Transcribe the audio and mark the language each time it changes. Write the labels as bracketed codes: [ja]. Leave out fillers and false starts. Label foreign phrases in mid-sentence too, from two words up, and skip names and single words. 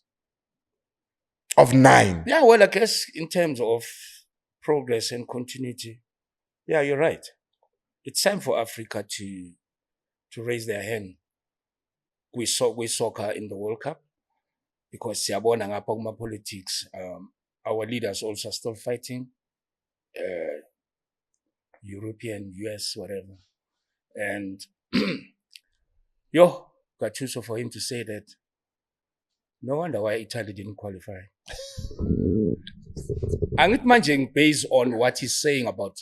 [en] Of 9. Yeah, well, I guess in terms of progress and continuity, yeah, you're right. It's time for Africa to raise their hand. We soccer in the World Cup because [nd] siyabona ngapha kuma politics. [en] Our leaders also are still fighting. European, US, whatever. And Gattuso for him to say that. No wonder why Italy didn't qualify. I'm based on what he's saying about.